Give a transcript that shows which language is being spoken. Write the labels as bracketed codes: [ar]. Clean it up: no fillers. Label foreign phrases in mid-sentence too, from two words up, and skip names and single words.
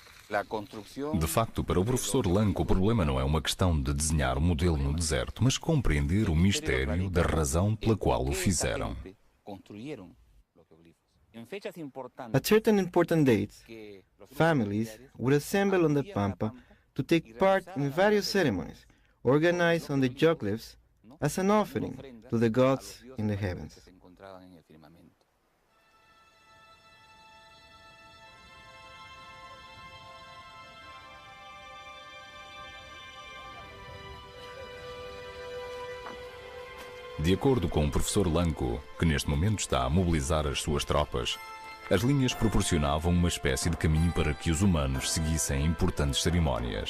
[pt] De facto, para o professor Lanco, o problema não é uma questão de desenhar um modelo no deserto, mas compreender o mistério da razão pela qual o fizeram. [en] At certain important dates, families would assemble on the Pampa to take part in various ceremonies organized on the geoglyphs as an offering to the gods in the heavens. [pt] De acordo com o professor Lanco, que neste momento está a mobilizar as suas tropas, as linhas proporcionavam uma espécie de caminho para que os humanos seguissem importantes cerimónias.